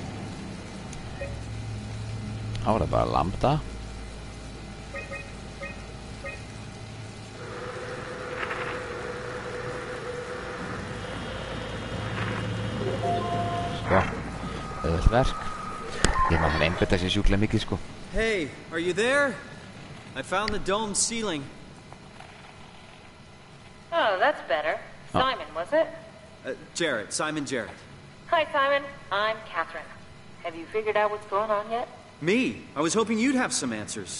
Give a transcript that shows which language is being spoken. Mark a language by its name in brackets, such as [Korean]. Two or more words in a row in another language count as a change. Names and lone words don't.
[Icelandic] Þá var það bara lambda. Sko, auðvelt verk. Ég maður einbetta sér sjúklega mikið, sko. [English] Hey, are you there? I found the dome ceiling. Oh, that's better. Simon, was it? Jarrett, Simon Jarrett. Hi, Simon. I'm Catherine. Have you figured out what's going on yet? Me? I was hoping you'd have some answers.